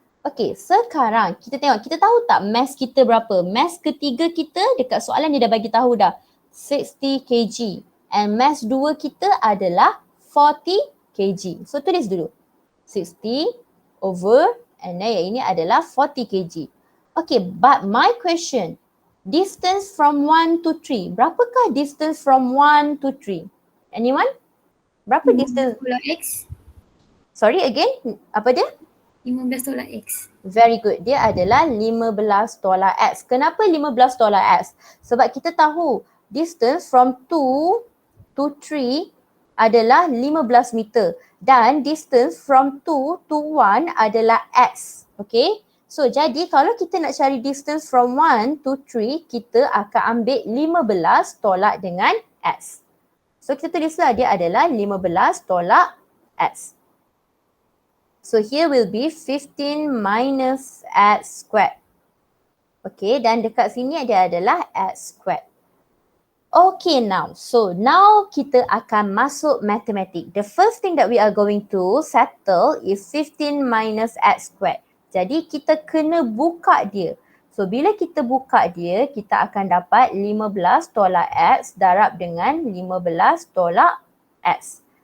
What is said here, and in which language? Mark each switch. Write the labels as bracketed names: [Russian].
[Malay] Okay, sekarang kita tengok, kita tahu tak mass kita berapa? Mass ketiga kita dekat soalan dia dah bagi tahu dah 60 kg and mass 2 kita adalah 40 kg. So tulis dulu 60 over and then yang ini adalah 40 kg. [English] Okay, but my question, distance from 1 to 3. [Malay] Berapakah [English] distance from 1 to 3? Anyone? [Malay] Berapa [English] distance? [Malay] Tolak X. [English] Sorry again, [Malay] apa dia? 15 tolak X. [English] Very good. [Malay] Dia adalah 15 tolak X. Kenapa 15 tolak X? Sebab kita tahu [English] distance from 2 to 3 [Malay] adalah 15 meter dan [English] distance from 2 to 1 [Malay] adalah x. Okay. So jadi kalau kita nak cari [English] distance from 1 to 3, [Malay] kita akan ambil 15 tolak dengan x. So kita tulislah dia adalah 15 tolak x. [English] So here will be 15 minus x squared. [Malay] Okay, dan dekat sini dia adalah x squared. [English] Okay now, so now [Malay] kita akan masuk matematik. [English] The first thing that we are going to settle is 15 minus x squared. [Malay] Jadi kita kena buka dia. [English] So [Malay] bila kita buka dia, kita akan dapat 15 tolak x darab dengan 15 tolak x.